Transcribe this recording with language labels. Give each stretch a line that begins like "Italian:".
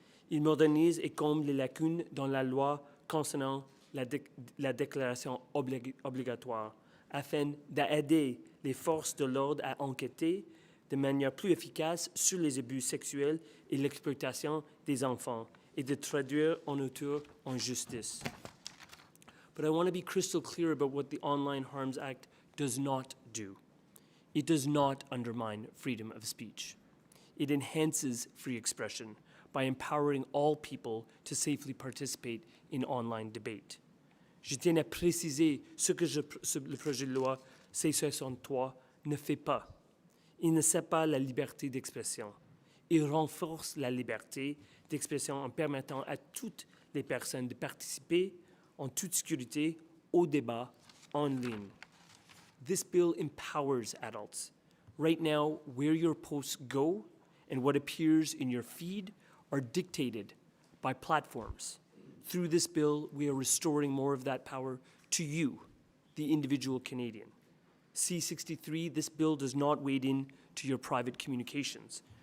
French: Il modernise et comble les lacunes dans la loi concernant la déclaration obligatoire afin d'aider les forces de l'ordre à enquêter de manière plus efficace sur les abus sexuels et l'exploitation des enfants et de traduire en auteur en justice.
English: But I want to be crystal clear about what the Online Harms Act does not do. It does not undermine freedom of speech. It enhances free expression by empowering all people to safely participate in online debate.
French: Je tiens à préciser ce que le projet de loi C-63 ne fait pas. Il ne sert pas la liberté d'expression. Il renforce la liberté d'expression en permettant à toutes les personnes de participer en toute sécurité au débat en ligne.
English: This bill empowers adults. Right now, where your posts go and what appears in your feed are dictated by platforms. Through this bill, we are restoring more of that power to you, the individual Canadian. C-63, this bill does not wade in to your private communications.